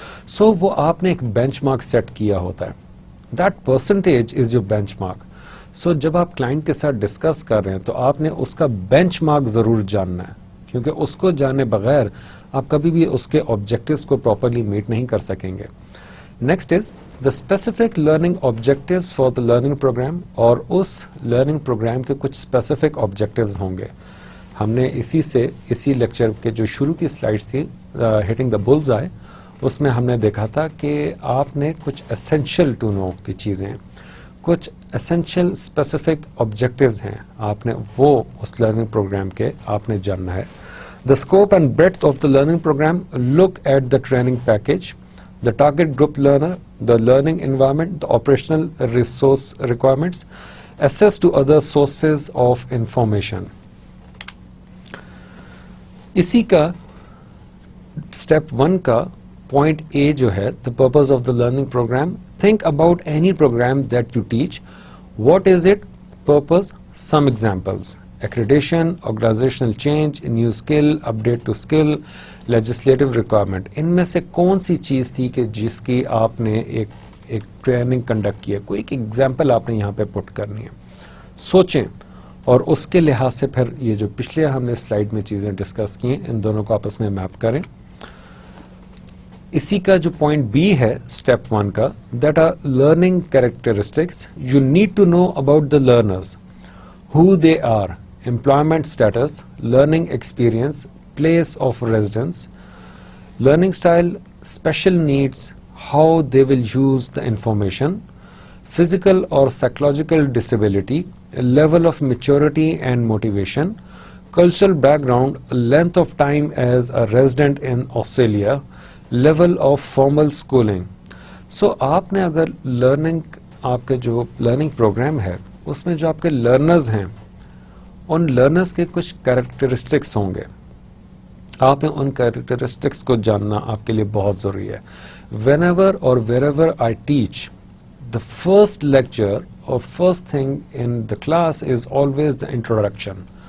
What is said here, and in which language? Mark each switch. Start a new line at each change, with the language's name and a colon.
Urdu: سو وہ آپ نے ایک بینچ مارک سیٹ کیا ہوتا ہے.
English: That percentage is your benchmark.
Urdu: سو جب آپ کلائنٹ کے ساتھ ڈسکس کر رہے ہیں تو آپ نے اس کا بینچ مارک ضرور جاننا ہے, کیونکہ اس کو جانے بغیر آپ کبھی بھی اس کے آبجیکٹیوز کو پراپرلی میٹ نہیں کر سکیں گے.
English: next is the specific learning objectives for the learning programme,
Urdu: اور اس لرننگ پروگرام کے کچھ اسپیسیفک آبجیکٹیوز ہوں گے. ہم نے اسی لیکچر کے جو شروع کی سلائڈس تھی
English: hitting the bull's eye,
Urdu: اس میں ہم نے دیکھا تھا کہ آپ نے کچھ اسینشیل ٹو نو کی چیزیں, کچھ اسینشیل اسپیسیفک آبجیکٹیوز ہیں, آپ نے وہ اس لرننگ پروگرام کے آپ نے جاننا ہے.
English: The scope and breadth of the learning program, look at the training package, the target group learner, the learning environment, the operational resource requirements, access to other sources of information.
Urdu: اسی کا step 1 کا point اے جو ہے
English: the purpose of the learning program. Think about any program that you teach. What is it? Purpose. Some examples. Accreditation, organizational change, new skill, update to skill, legislative requirement.
Urdu: ان میں سے کون سی چیز تھی کہ جس کی آپ نے ایک ٹریننگ کنڈکٹ کی ہے, کوئی ایک ایگزامپل آپ نے یہاں پہ پٹ کرنی ہے. سوچیں اور اس کے لحاظ سے پھر یہ جو پچھلے ہم نے سلائیڈ میں چیزیں ڈسکس کی ہیں ان دونوں کو آپس میں میپ کریں. اسی کا جو پوائنٹ بی ہے اسٹیپ 1 کا,
English: That are learning characteristics you need to know about the learners, who they are, employment status, learning experience, place of residence, learning style, special needs, how they will use the information, physical or psychological disability, level of maturity and motivation, cultural background, length of time as a resident in Australia, level of formal schooling.
Urdu: So آپ نے اگر learning آپ کے جو learning programme ہے اس میں جو آپ کے لرنرز ہیں ان لرنرز کے کچھ کیریکٹرسٹکس ہوں گے, آپ نے ان کیریکٹرسٹکس کو جاننا آپ کے لیے بہت ضروری ہے.
English: Whenever or wherever I teach, the first lecture or first thing in the class is always the introduction.